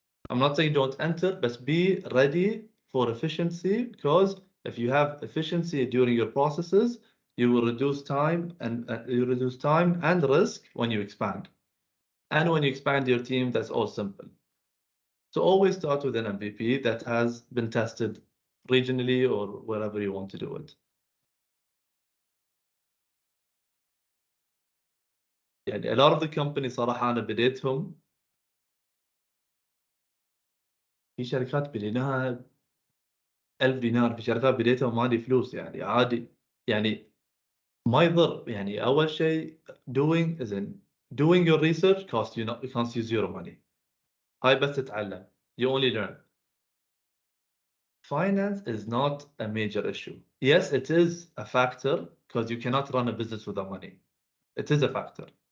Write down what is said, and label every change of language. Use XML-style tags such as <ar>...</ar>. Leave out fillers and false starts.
<en>I'm not saying don't enter, but be ready for efficiency, because if you have efficiency during your processes, you will reduce time and risk when you expand. And when you expand your team, that's all simple. So always start with an MVP that has been tested regionally or wherever you want to do it.</en> <ar>يعني</ar> <en>a lot of the companies</en> <ar>صراحة أنا بديتهم في شركات بديناها 1000 دينار، في شركات بديتها وما عندي فلوس، يعني عادي، يعني ما يضر. يعني أول شيء</ar> <en>doing your research costs you zero money.</en> <ar>هاي بس تتعلم.</ar> <en>You only learn. Finance is not a major issue. Yes, it is a factor because you cannot run a business without money. It is a factor.</en>